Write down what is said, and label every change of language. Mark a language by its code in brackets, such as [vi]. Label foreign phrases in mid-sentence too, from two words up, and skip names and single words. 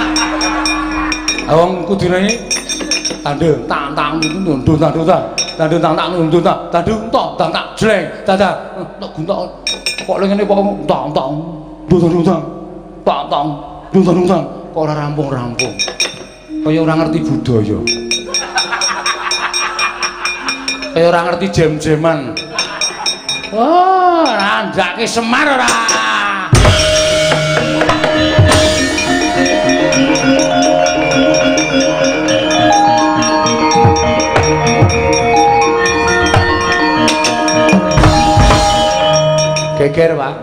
[jv] Wong kudune tandung tang tang ndundun tandung tang tang ndundun tandung tang tang jleng dadah nek guntak kok ngene kok tang tang ndundun tang tang ndundun kok ora rampung-rampung. Kaya ora ngerti budaya. Kaya ora ngerti jem-jeman. Oh, randake Semar ora. Geger, Pak.